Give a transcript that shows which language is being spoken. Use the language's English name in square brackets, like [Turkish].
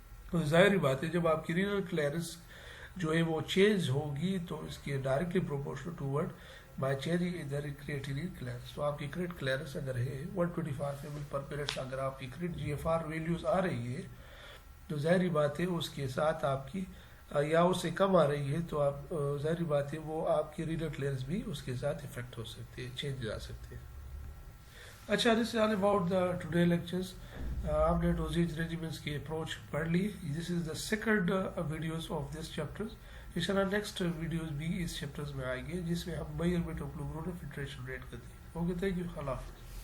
[Urdu] تو ظاہری بات ہے جب آپ کی رینل کلیئرنس جو ہے وہ چینج ہوگی تو اس کی [English] Directly proportional toward by changing in the creatinine clearance. [Urdu] تو آپ کی کریٹ کلیئرنس اگر ہے 125 ml پر منٹ، اگر آپ کی create جی F are values آ رہی ہے تو ظاہری بات ہے اس کے ساتھ آپ کی یا اس سے کم آ رہی ہے تو آپ ظاہری بات ہے وہ آپ کی رینل کلیئرنس بھی اس کے ساتھ افیکٹ ہو سکتے ہیں، چینج آ سکتے ہیں. اچھا، [English] This is all about the today lectures. [Urdu] آپ نے ڈوزیج ریجیمنٹس کی اپروچ پڑھ لی. [English] This is the second videos of this chapter. [Urdu] انشاءاللہ نیکسٹ ویڈیوز بھی اس چیپٹرز میں آئیں گے جس میں ہم میجرمنٹ آف گلومیرولر فلٹریشن ریٹ کرتے ہیں. اوکے، تھینک یو، اللہ حافظ.